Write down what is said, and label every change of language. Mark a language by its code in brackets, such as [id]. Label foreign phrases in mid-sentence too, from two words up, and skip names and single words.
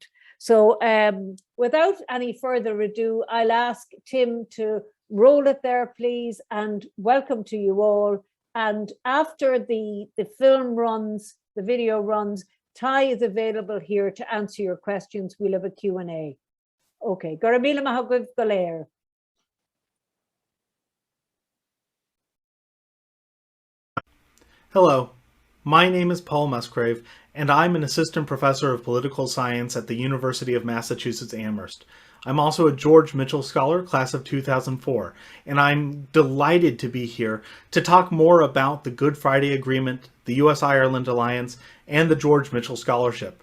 [en] So without any further ado, I'll ask Tim to roll it there, please, and welcome to you all. And after the film runs, the video runs, Ty is available here to answer your questions. We'll have a Q&A. [ga] Okay, Gora míle maith agaibh go léir. [en] Hello, my name is Paul Musgrave, and I'm an assistant professor of political science at the University of Massachusetts Amherst. I'm also a George Mitchell Scholar, class of 2004, and I'm delighted to be here to talk more about the Good Friday Agreement, the U.S.-Ireland Alliance, and the George Mitchell Scholarship.